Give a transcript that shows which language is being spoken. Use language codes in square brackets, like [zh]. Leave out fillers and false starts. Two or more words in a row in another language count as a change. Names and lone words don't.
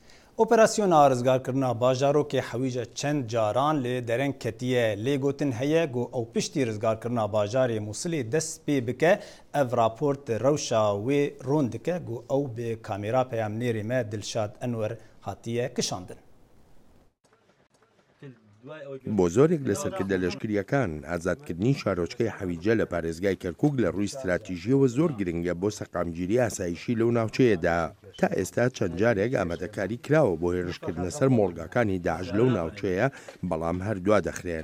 [ku] ئۆپەراسیۆنا ڕزگارکردنا باژارۆکê hewîja çend caran lê dereng ketiye lê gotin heye got ew piştî rizgarkirina bajarê Mosilê dest pê bike ev rapor di rewşa wê ron dike got ew bi kamera peyamnêrê me Dilşad Enwer hatiye kişandin. [ckb] بۆ زۆرێک لە سەرکردە لەشکریەکان ئازادکردنی شارۆچکەی حەویجە لە پارێزگای کەرکووک لە ڕووی استراتیژیەوە زۆر گرنگە بۆ سەقامگیری ئاسایشی لەو ناوچەیەدا. تا ئێستا چەند جارێک ئامادەکاری کراوە بۆ هێرشکردنە سەر مۆڵگاکانی داعش لەو ناوچەیە بەڵام هەردووا دەخرێن.